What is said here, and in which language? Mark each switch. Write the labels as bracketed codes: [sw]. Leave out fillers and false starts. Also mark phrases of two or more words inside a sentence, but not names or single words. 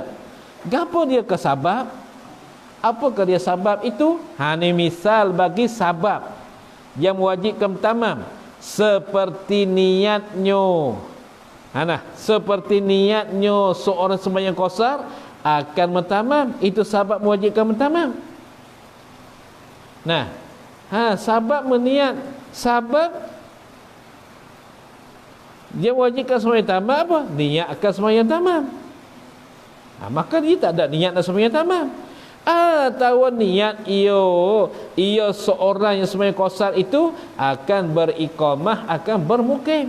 [ms] Gapo dia ke sabab? Apakah dia sabab itu? Ni misal bagi sabab yang mewajibkan tamam, seperti niatnya. Seperti niatnya seorang sembahyang qasar akan mentamam, itu sabab mewajibkan mentamam. Sabab meniat, sabab dia wajibkan sembahyang tamam apa? Niatkan sembahyang tamam. Maka dia tak ada niat nak sembahyang tamam. Atau niat ia seorang yang sembahyang qasar itu akan beriqamah, akan bermukim.